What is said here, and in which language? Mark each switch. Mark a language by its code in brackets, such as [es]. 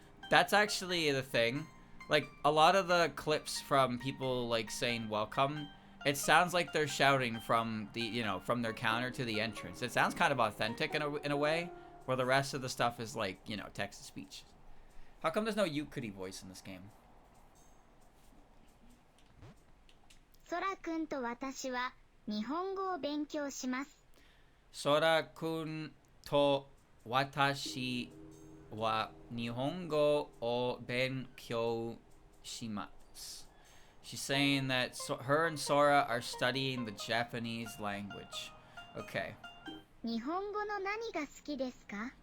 [en] That's actually the thing. Like, a lot of the clips from people, like, saying welcome, it sounds like they're shouting from the, you know, from their counter to the entrance. It sounds kind of authentic in a way, where the rest of the stuff is, like, you know, text-to-speech. How come there's no Yukuri voice in this game? [ja] ソラくんと私は日本語を勉強します。 Sora-kun to watashi wa nihongo o benkyou shimasu. [en] She's saying that her and Sora are studying the Japanese language. Okay. [ja] 日本語の何が好きですか?